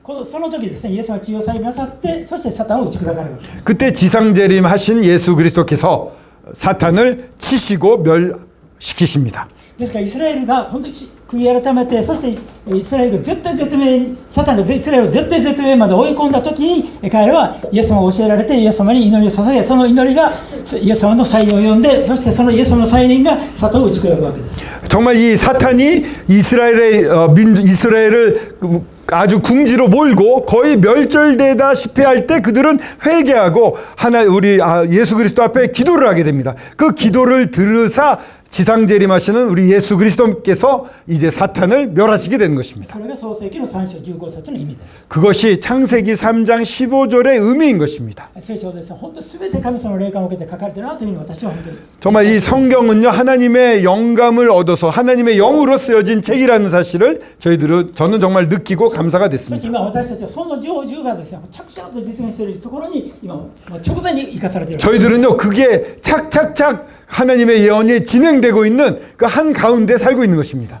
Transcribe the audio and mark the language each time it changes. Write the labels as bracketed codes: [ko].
[ja] その時ですね、イエス様は地上再臨なさって、そしてサタンを打ち砕かれる。 [ko] 그때 지상재림 하신 예수 그리스도께서 사탄을 치시고 멸시키십니다. [ja] ですからイスラエルが本当に悔い改めて、そしてイスラエルが絶対絶命、サタンがイスラエルを絶対絶命まで追い込んだ時に、彼らはイエス様を教えられてイエス様に祈りを捧げ、その祈りがイエス様の再臨を呼んで、そしてそのイエス様の再臨がサタンを打ち砕くわけです。 [ko] 정말 이 사탄이 이스라엘을 아주 궁지로 몰고 거의 멸절되다시피 할 때 그들은 회개하고 우리 예수 그리스도 앞에 기도를 하게 됩니다. 그 기도를 들으사 지상재림하시는 우리 예수 그리스도께서 이제 사탄을 멸하시게 되는 것입니다. [ja] それが創世記の3章15節の意味です。 [ko] 그것이 창세기 3장 15절의 의미인 것입니다. [ja] 聖書ですね、本当に全て神様の霊感を受けて書かれているなというふうに私は本当に [ko] 정말 이 성경은요, 하나님의 영감을 얻어서 하나님의 영으로 쓰여진 책이라는 사실을 저는 정말 느끼고 감사가 [ja] そして今私たちはその成就がですね、着々と実現しているところに今直前に生かされている。 [ko] 저희들은요, 그게 착착착 하나님의 예언이 진행되고 있는 그 한 가운데 살고 있는 것입니다.